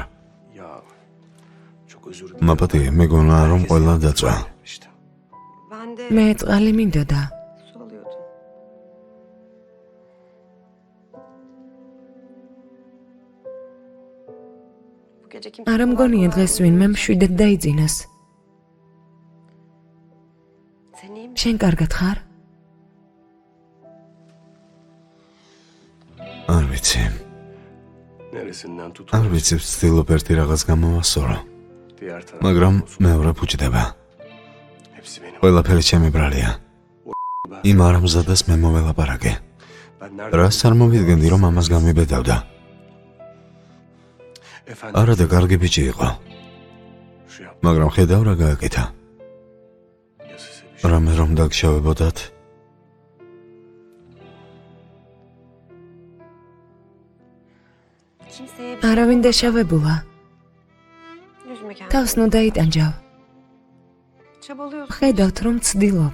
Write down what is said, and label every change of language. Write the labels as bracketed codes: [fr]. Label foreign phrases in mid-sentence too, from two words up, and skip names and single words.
[tr] Ya çok özür [ka] მაპატი, მეგონა რომ ყველა დაწვა. [tr] işte. [ka] მე წყალი მინდოდა. არა მგონია დღეს ვინმე მშვიდად დაიძინოს. შენ კარგად ხარ? არ ვიცი. [tr] Neresinden tut? [ka] არ ვიცი ვცდილობ ერთი რაღაც გამოვასწორო, [tr] Diğer taraf. [ka] მაგრამ მეორე ფუჭდება. [tr] Hepsi benim. [ka] ყველაფერი ჩემი ბრალია. იმ არამზადას მე მოველაპარაკე. [tr] Ben nerede? [ka] რას არ მოვიდგენდი რომ ამას გამიბედავდა. [tr] Efendim. [ka] არა და კარგი ბიჭი იყო, [tr] Şu yap. [ka] მაგრამ ხედავ რა გააკეთა. [tr] Ya size bir şey. [ka] რამე რომ დაგშავებოდათ, არავინ დაშავებულა. თავს ნუ დაიტანჯავ. ხედავთ რომ ცდილობ.